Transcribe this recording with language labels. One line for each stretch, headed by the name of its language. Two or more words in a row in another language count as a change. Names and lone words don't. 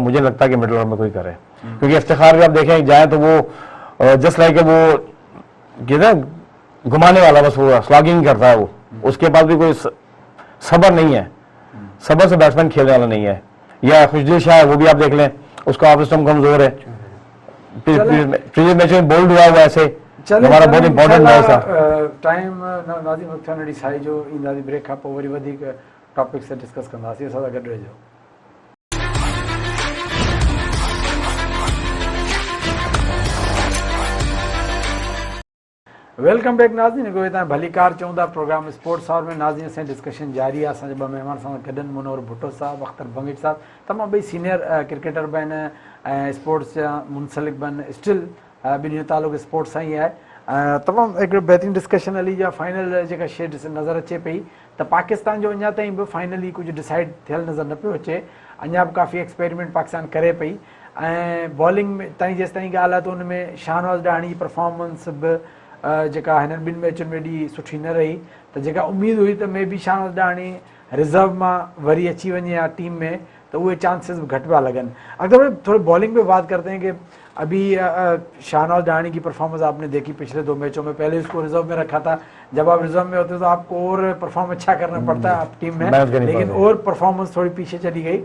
Urdu: مجھے لگتا ہے کہ
English: middle order
Urdu: میں کوئی کرے کیونکہ افتخار بھی آپ دیکھیں جائے تو وہ
English: just like
Urdu: وہ گھمانے والا، بس وہ سلاگنگ کرتا ہے وہ، اس کے پاس بھی کوئی صبر نہیں ہے، صبر سے بیٹسمین کھیلنے والا نہیں ہے. یا خوشدل شاہ ہے، وہ بھی آپ دیکھ لیں، اس کا
English: off stump
Urdu: کمزور ہے، پریویس میچ میں بولڈ ہوا ہوا ایسے. ہمارا بہت امپورٹنٹ میچ تھا.
Sindhi: टाइम नाज़िम वक़्तु ॾिसाई जो ईंदासीं ब्रेक खां पोइ वरी वधीक टॉपिक से डिस्कस कंदासीं, असां सां गॾु रहिजो।
English: welcome back
Sindhi: नाज़रीन, तव्हां भली कार चवंदा प्रोग्राम स्पोर्ट्स आवर में नाज़रीन से डिस्कशन जारी आहे। असांजे 2 महिमान सां गॾु आहिनि, मुनवर भुट्टो साहब, अख्तर बंगिट साहब, तमामु ॿई
English: senior cricketer
Sindhi: बि आहिनि ऐं स्पोर्ट्स जा मुंसलिक बि आहिनि। स्टिल ॿिन्ही जो तालुक़ स्पोर्ट्स सां ई आहे। तमामु हिकिड़ो बहितरीनु डिस्कशन हली जा फाइनल जेका शइ नज़र अचे पई त पाकिस्तान जो अञा ताईं बि फाइनली कुझु डिसाइड थियल नज़र न पियो अचे। अञा बि काफ़ी एक्सपेरिमेंट पाकिस्तान करे पई ऐं बॉलिंग में ताईं जेसि ताईं ॻाल्हि आहे त उन में शाहनवाज़ ॾाणी जी परफॉर्मेंस बि जेका हिननि 2 मैचुनि में एॾी सुठी न रही, त जेका उमेदु हुई त
English: may be
Sindhi: शाहनवाज़ ॾाणी रिज़र्व मां वरी अची वञे या टीम में, तो वो चांसेस घट पिया लगन।
Urdu: اگر تھوڑی باؤلنگ پہ بات کرتے ہیں کہ ابھی شاہنواز ڈاہانی کی پرفارمنس آپ نے دیکھی پچھلے 2 میچوں میں، پہلے اس کو ریزرو میں رکھا تھا، جب آپ ریزرو میں ہوتے تو آپ کو اور پرفارم اچھا کرنا پڑتا ہے آپ ٹیم میں، لیکن اور پرفارمنس تھوڑی پیچھے چلی گئی.